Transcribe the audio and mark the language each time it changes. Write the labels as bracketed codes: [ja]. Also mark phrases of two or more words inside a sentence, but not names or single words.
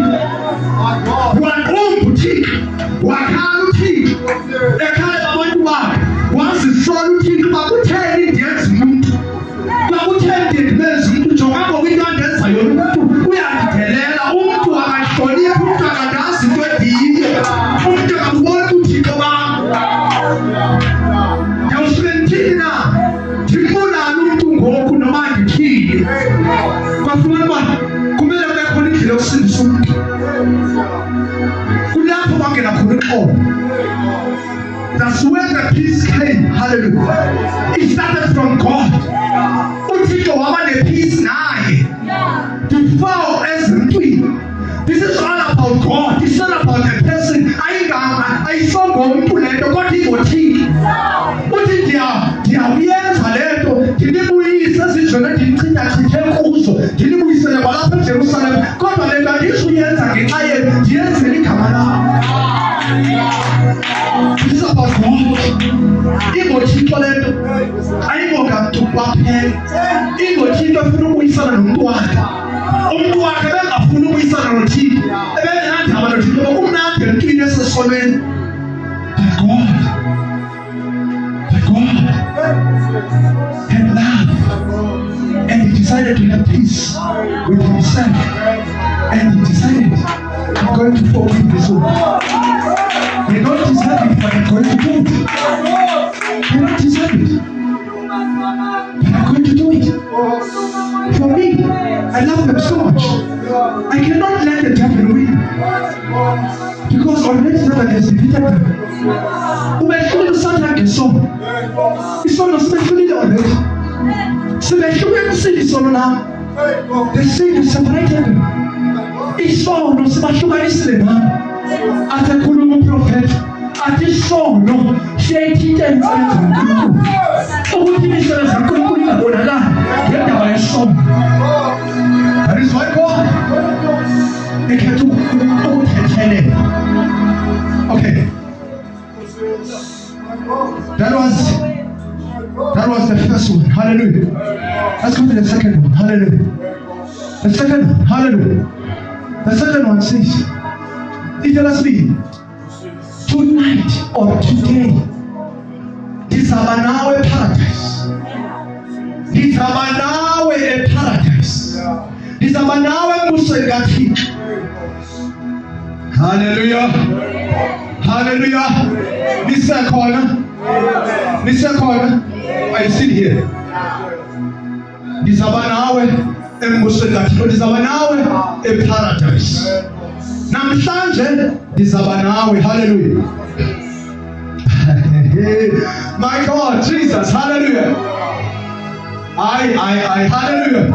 [xh] Waqomba uThixo wakhala uThixo ekhala abantu bakhe wazisola uThixo bakutheni ndiyenza umuntu bakutheni ndimenza umuntu njengoba kwinto andenza yona umuntu uyandidelela umuntu akahloniphi umuntu akandazi into endiyiyo umuntu akaboni uThixo bam. Ndiyawusuke ndithini na ndimbulale umuntu ngoku noma ndithini. Kwafumana uba kumele kube khona indlela yokusindisa umuntu. Kulapho bangena khona uxolo. [en] That's where the peace came. Hallelujah. It started from God. [xh] uThixo waba ne-peace naye. Before ezintwini. [en] This is all about God. It's not about a person. [xh] Ayisongo umuntu lento kodwa ingoThixo. Uthi ndiyayenza lento ndinibuyise ezizweni ndinichithachithe kuzo ndinibuyisele kwalapha eJerusalem kodwa lento andizuyenza ngenxa yenu ndiyenzela igama lami. [en] This is about God. [xh] IngoThixo lento ayingokantu kwaphela. IngoThixo efuna ukubuyisana nomntu wakhe. Umuntu wakhe bengafuni ukubuyisana noThixo ebengenandaba noThixo kumnandi emntwini esesonweni. [en] But God had love and he decided to have peace with himself and he decided I'm going to forgive this one. They don't deserve it but I'm going to do it. They don't deserve it but I'm going to do it. For me, I love them so much. I cannot let the devil win. Because already Satan has defeated them. [xh] Umehlulile Satan ngesono. Isono simehlulile already. Simehlulile isini isono nami. [en] The sin has separated them. [xh] Isono sibahlukanisile nami. Athi ekhuluma uprofeti. [zu] Athi isono siyayithinta imisebenzi kaNkulunkulu. Ukuthi imisebenzi kaNkulunkulu ingabonakali ngendaba yesono. [en] That is why God [xh] ekhetha ukuthethelela. [en] Okay. That was the first one. Hallelujah. Let's go to the second one. Hallelujah. The second one. Hallelujah. The second one says, it tells me, tonight or today, [xh] ndizaba nawe paradise. Ndizaba nawe paradise. Ndizaba nawe embusweni kaThixo. [en] Hallelujah. Hallelujah. [xh] Nisekhona. [en] Are you still here? [xh] Ndizaba nawe embusweni kaThixo. Ndizaba nawe paradise. Namhlanje ndizaba nawe. [en] Hallelujah. My God, Jesus. Hallelujah. Hallelujah.